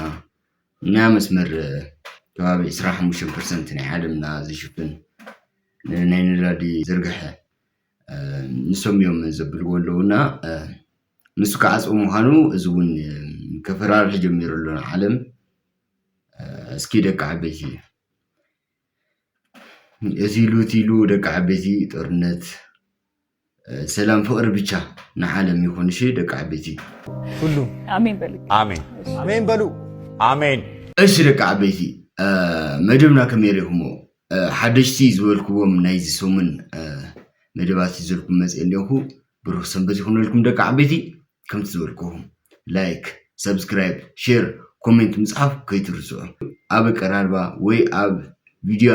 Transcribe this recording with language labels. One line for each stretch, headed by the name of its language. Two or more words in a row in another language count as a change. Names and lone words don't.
Tigrinya: እና መስመር ከባቢ 25% ናይ ዓለምና ዝሽፍን ናይ ነዳዲ ዝርግሐ ንሶም እዮም ዘብልዎ ኣለውና ንሱ ከዓፅኡ ምዃኑ እዚ እውን ከፈራርሕ ጀሚሩ ኣሎ ዓለም እስኪ ደቂ ዓበይቲ እዚሉ ደቂ ዓበይቲ ጦርነት ሰላም ፍቅሪ ብቻ ንዓለም ይኹን እሺ ደቂ ዓበይቲ
Amharic: ሁሉ አሜን በሉ አሜን አሜን በሉ አሜን
Tigrinya: እሺ ደቂ ዓበይቲ መደብና ከመይሪኹሞ ሓደሽቲ ዝበልክዎም ናይዚ ሰሙን መደባት ዝበልኩም መፅእ ኣለኹ ብሩህ ሰንበት ይኹነልኩም ደቂ ዓበይቲ ከምቲ ዝበልክኹም
English: like subscribe share comment
Tigrinya: ምጽሓፍ ከይትርስዑ ኣብ ቀራርባ ወይ ኣብ ቪዲዮ